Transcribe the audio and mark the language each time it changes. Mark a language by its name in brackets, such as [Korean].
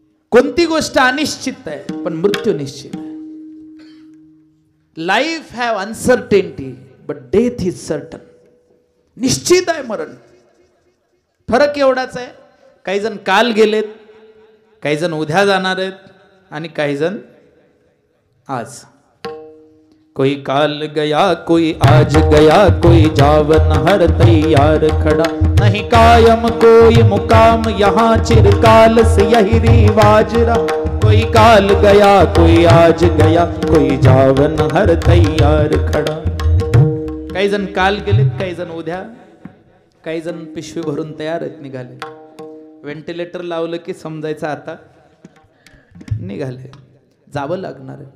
[Marathi] कोणती गोष्ट अनिश्चित आहे पण मृत्यू निश्चित आहे. [English] Life have uncertainty but death is certain. [Marathi] निश्चित आहे मरण. फरक एवढाच आहे, काही जण काल गेलेत, काही जण उद्या जाणार आहेत आणि काही जण आज. [Hindi] कोई काल गया कोई आज गया, कोई जावन हर तैयार खड़ा, नहीं कायम कोई मुकाम यहाँ चिरकाल से यही रिवाज रहा. कोई काल गया कोई आज गया, कोई जावन हर तैयार खड़ा. [Marathi] काही जण काल गेलेत, काही जण उद्या, काही जण पिशवी भरून तयार आहेत, निघाले. व्हेंटिलेटर लावलं की समजायचं आता निघाले, जावं लागणार.